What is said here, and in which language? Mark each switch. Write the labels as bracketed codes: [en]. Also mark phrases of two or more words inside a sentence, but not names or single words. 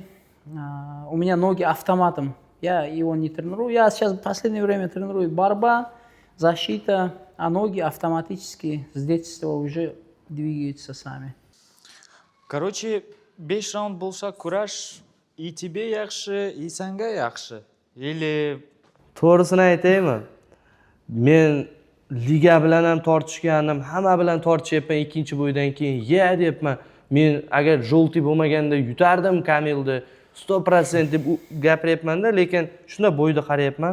[ru] У меня ноги автоматом, я его не тренирую. Я сейчас в последнее время тренирую борьба, защита, а ноги автоматически с детства уже двигаются сами. Короче, 5 раунд болса кураж и тебе yaxshi, и [uz] senga yaxshi. [ru] Или [uz] To'g'risini aytaymi? Men liga bilan ham tortishgandim, hamma bilan tortishyapman ikkinchi bo'ydan keyin. Deyapman. Men agar jo'lti bo'lmaganda yutardim Kamilni 100% deb gapiryapman-da, lekin shunda bo'yda qarayapman.